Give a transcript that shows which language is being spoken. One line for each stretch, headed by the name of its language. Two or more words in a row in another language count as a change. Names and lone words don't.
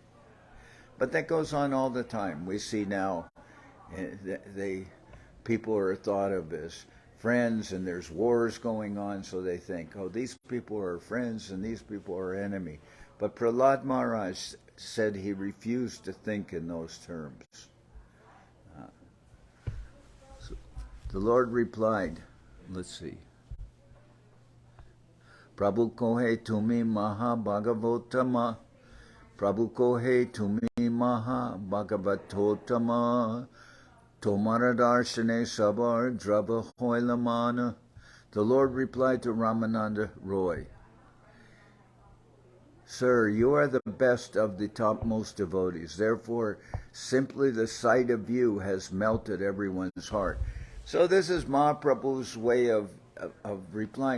English: But that goes on all the time. We see now people are thought of as friends, and there's wars going on, so they think, oh, these people are friends and these people are enemy. But Prahlad Maharaj said he refused to think in those terms. So the Lord replied, let's see.
Bangla: প্রভু কহে তুমি মহা ভাগবতম. প্রভু কহে তুমি মহা ভাগবতোতম. তোমার দর্শনে সবার দ্রব হইলমন.
English: The Lord replied to Ramananda Roy, Sir, you are the best of the topmost devotees. Therefore, simply the sight of you has melted everyone's heart. So this is Mahaprabhu's way of replying.